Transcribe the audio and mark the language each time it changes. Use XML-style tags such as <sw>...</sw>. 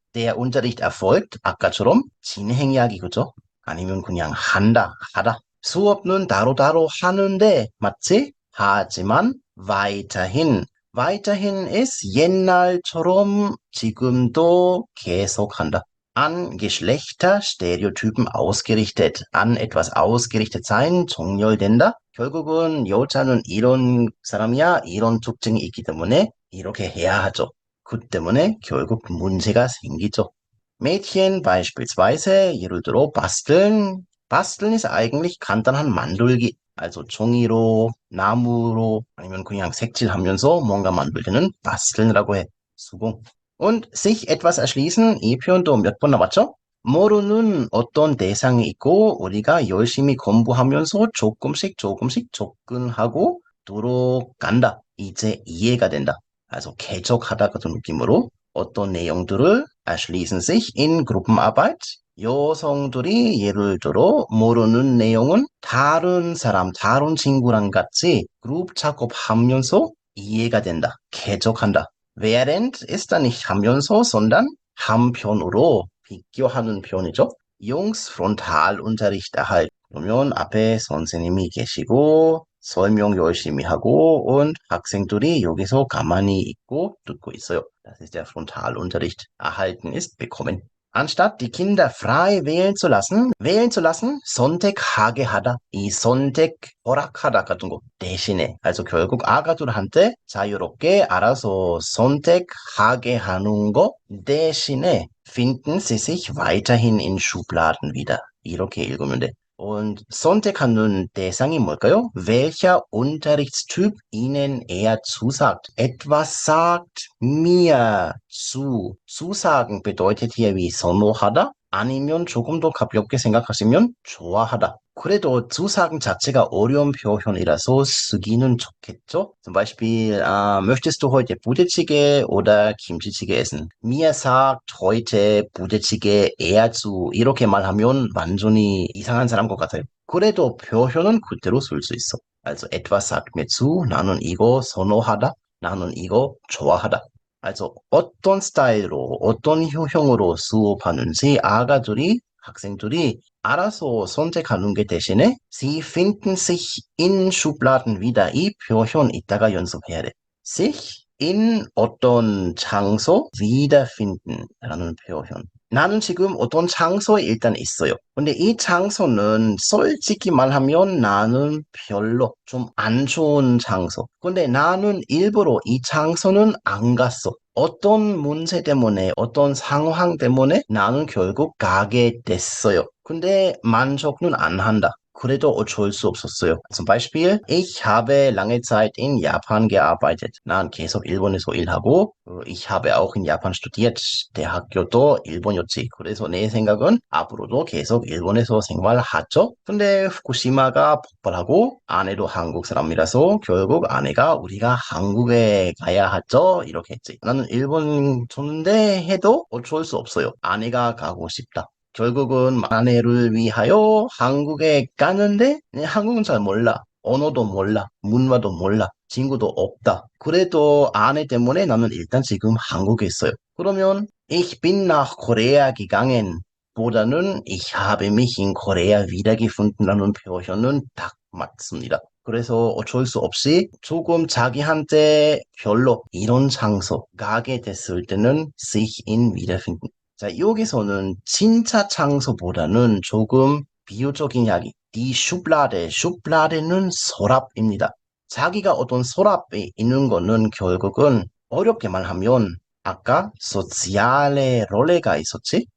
<de>Der Unterricht erfolgt</de> <ko>아까처럼 진행 이야기 그죠? 아니면 그냥 하다. 수업은 따로따로 하는데 맞지? 하지만</ko> <de>weiterhin ist</de> <ko>옛날처럼 지금도 계속한다.</ko> <de>An Geschlechterstereotypen ausgerichtet, an etwas ausgerichtet sein,</de> <ko>정렬된다. 결국은 여자는 이런 사람이야, 이런 특징이 있기 때문에 이렇게 해야 하죠. 그 때문에 결국 문제가 생기죠.</ko> <de>Mädchen beispielsweise,</de> <ko>예를 들어</ko> <de>basteln. basteln ist eigentlich</de> <ko>간단한 만들기. also 종이로, 나무로, 아니면 그냥 색칠하면서 뭔가 만들 때는 basteln이라고 해. 수공.</ko> <de>Und sich etwas erschließen,</de> <ko>이 표현도 몇 번 나왔죠? 모르는 어떤 대상이 있고 우리가 열심히 공부하면서 조금씩 접근하고 들어간다. 이제 이해가 된다. also 개척하다 같은 느낌으로 어떤 내용들을</ko> <de>erschließen sich in Gruppenarbeit.</de> <ko>여성들이 예를 들어 모르는 내용은 다른 사람, 다른 친구랑 같이 그룹 작업하면서 이해가 된다. 개척한다.</ko> <de>während ist da nicht</de> <ko>하면서,</ko> <de>sondern</de> <ko>한편으로 비교하는 표현이죠.</ko> <de>Jungs Frontalunterricht erhalten.</de> <ko>그러면 앞에 선생님이 계시고 설명 열심히 하고 und 학생들이 여기서 가만히 있고 듣고 있어요.</ko> <de>Das ist der Frontalunterricht. Erhalten ist bekommen. Anstatt die Kinder frei wählen zu lassen,</de> <ko>선택하게 하다. 이 선택, 허락하다 같은 거 대신에. also 결국 아가들한테 자유롭게 알아서 선택하게 하는 거 대신에</ko> <de>finden sie sich weiterhin in Schubladen wieder.</de> <ko>이렇게 읽으면 돼. Und 선택하는 대상이 뭘까요?</ko> <de>Welcher Unterrichtstyp Ihnen eher zusagt? Etwas sagt mir zu. zusagen bedeutet hier wie</de> <ko>선호하다? 아니면 조금 더 가볍게 생각하시면 좋아하다. 그래도 zusagen 자체가 어려운 표현이라서 쓰기는 좋겠죠?</ko> <de>zum Beispiel, möchtest du heute Bude찌개 oder Kimchi찌개 essen? Mir sagt heute Bude찌개 eher zu.</de> <ko>이렇게 말하면 완전히 이상한 사람 것 같아요. 그래도 표현은 그대로 쓸 수 있어. also</ko> <de>etwas sagt mir zu.</de> <ko>나는 이거 선호하다. 나는 이거 좋아하다. also 어떤 스타일로, 어떤 유형으로 수업하는지 학생들이 알아서 선택하는 게 대신에</ko> <de>Sie finden sich in Schubladen wieder.</de> <ko>이 표현 이따가 연습해야 돼. sich in 어떤 장소 wiederfinden 라는 표현. 나는 지금 어떤 장소에 일단 있어요. 근데 이 장소는 솔직히 말하면 나는 별로 좀 안 좋은 장소. 근데 나는 일부러 이 장소는 안 갔어. 어떤 문제 때문에, 어떤 상황 때문에 나는 결국 가게 됐어요. 근데 만족은 안 한다. 그래도 어쩔 수 없었어요.</ko> <de>Zum Beispiel, ich habe lange Zeit in Japan gearbeitet.</de> <ko>난 계속 일본에서 일하고,</ko> <de>ich habe auch in Japan studiert.</de> <ko>대학교도 일본이었지. 그래서 내 생각은 앞으로도 계속 일본에서 생활하죠. 근데 후쿠시마가 폭발하고, 아내도 한국 사람이라서 결국 아내가 우리가 한국에 가야 하죠. 이렇게 했지. 나는 일본 좋은데 해도 어쩔 수 없어요. 아내가 가고 싶다. 결국은 아내를 위하여 한국에 가는데 한국은 잘 몰라. 언어도 몰라. 문화도 몰라. 친구도 없다. 그래도 아내 때문에 나는 일단 지금 한국에 있어요. 그러면</ko> <de>Ich bin nach Korea gegangen</de> <ko>보다는</ko> <de>Ich habe mich in Korea wiedergefunden</de> <ko>라는 표현은 딱 맞습니다. 그래서 어쩔 수 없이 조금 자기한테 별로 이런 장소 가게 됐을 때는 sich in wiederfinden. 자, 여기서는 진짜 장소보다는 조금 비유적인 이야기.</ko> <de>Die Schublade,</de> <ko>슈블라데는 서랍입니다. 자기가 어떤 서랍에 있는 거는 결국은 어렵게 말하면 아까 소циаль의 롤레가 있었지?</ko>